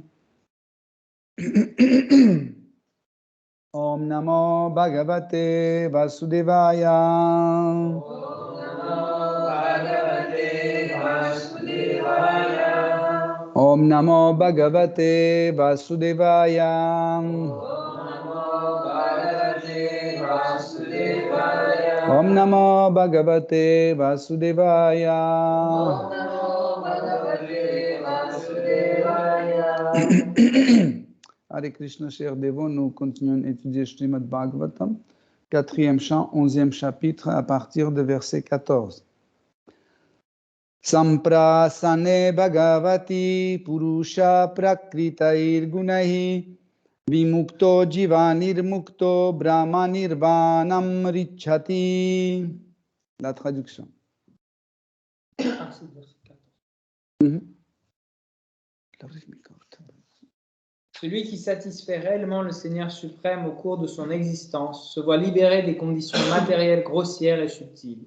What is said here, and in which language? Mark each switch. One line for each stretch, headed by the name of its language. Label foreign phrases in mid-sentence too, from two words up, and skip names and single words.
Sanskrit: Om Namo Bhagavate Vasudevaya Om Namo Bhagavate Vasudevaya Om Namo Bhagavate Vasudevaya Hare Krishna,
French: chers dévots, nous continuons d'étudier Srimad Bhagavatam, 4e chant, 11e chapitre, à partir de verset 14.
Sanskrit: Samprasane Bhagavati Purusha Prakritair Gunahi Vimukto Jivanirmukto Brahmanirvanam Richati.
French: La traduction. Celui qui satisfait réellement le Seigneur suprême au cours de son existence se voit libéré des conditions matérielles grossières et subtiles.